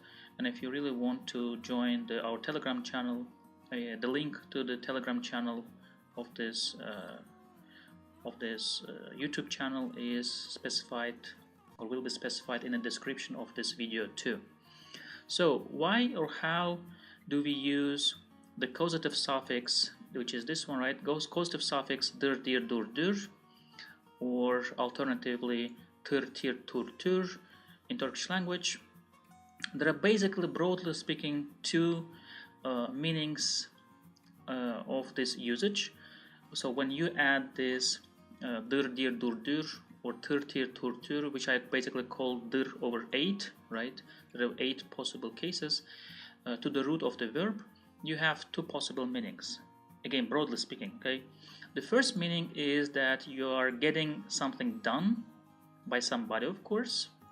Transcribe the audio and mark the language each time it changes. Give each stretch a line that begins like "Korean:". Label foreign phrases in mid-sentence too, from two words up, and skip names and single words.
English: And if you really want to join our Telegram channel, the link to the Telegram channel of this YouTube channel is specified or will be specified in the description of this video too. So why or how do we use the causative suffix, which is this one, right? Causative suffix
Turkish: dır, dir, dur, dır,
English: or alternatively
Turkish: tır, tir, tur, tür
English: in Turkish language. There are basically, broadly speaking, two meanings of this usage. So when you add this
Turkish: dır, dir, dur, dır
English: or
Turkish: tır, tir, tur, tür,
English: which I basically call dır over 8, right? There are 8 possible cases to the root of the verb. You have two possible meanings. Again, broadly speaking, okay? The first meaning is that you are getting something done by somebody, of course.